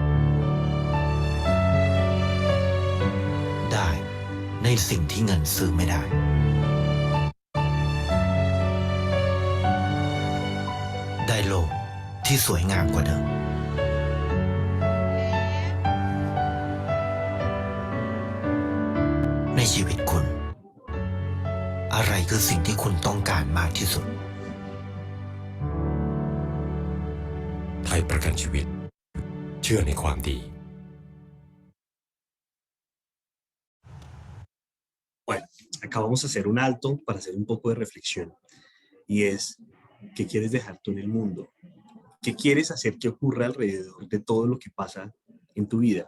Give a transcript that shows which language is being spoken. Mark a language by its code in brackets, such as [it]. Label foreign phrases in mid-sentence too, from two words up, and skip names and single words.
[th] ได้ในสิ่งที่เงินซื้อไม่ได้ได้โลกที่สวยงามกว่าเดิมในชีวิตคุณอะไรคือสิ่งที่คุณต้องการมากที่สุด ไทยประกันชีวิตเชื่อในความดี [es] Bueno, acá vamos a hacer un alto para hacer un poco de reflexión. Y es, ¿qué quieres dejar tú en el mundo? ¿Qué quieres hacer que ocurra alrededor de todo lo que pasa en tu vida?